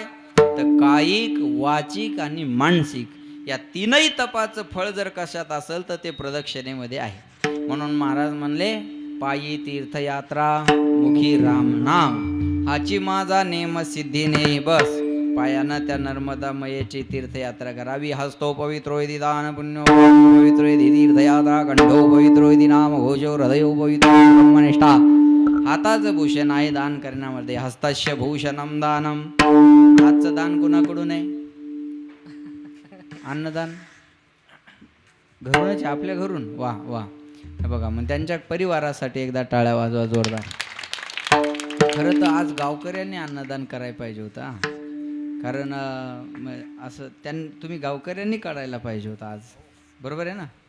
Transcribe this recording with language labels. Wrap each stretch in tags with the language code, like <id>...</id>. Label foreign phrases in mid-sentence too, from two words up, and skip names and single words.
<mr>तर कायिक, वाचिक आणि मानसिक या तीनही तपाचं फळ जर कशात असेल तर ते प्रदक्षिणेमध्ये आहे. म्हणून महाराज म्हणले पायी तीर्थयात्रा मुखी राम नाम, हाची माझा नेम सिद्धीने बस. पायानं त्या नर्मदा मयेची तीर्थयात्रा करावी.</mr> <sa>हस्तो पवित्रोयदी दान पुण्यो पवित्रोयदी तीर्थयात्रा, कंठो पवित्रोयदी नाम घोषो, हृदयो पवित्रो ब्रह्मनिष्ठा.</sa> <mr>हाताचं भूषण आहे दान करण्यामध्ये.</mr> <sa>हस्तस्य भूषणम दानम.</sa> <mr>हातचं दान कोणाकडून आहे? अन्नदान घरूनच, आपल्या घरून. वा वा, बघा. मग त्यांच्या परिवारासाठी एकदा टाळ्या वाजवा जोरदार. खरं तर आज गावकऱ्यांनी अन्नदान करायला पाहिजे होता, कारण असं तुम्ही गावकऱ्यांनी काढायला पाहिजे होतं आज, बरोबर आहे ना.</mr>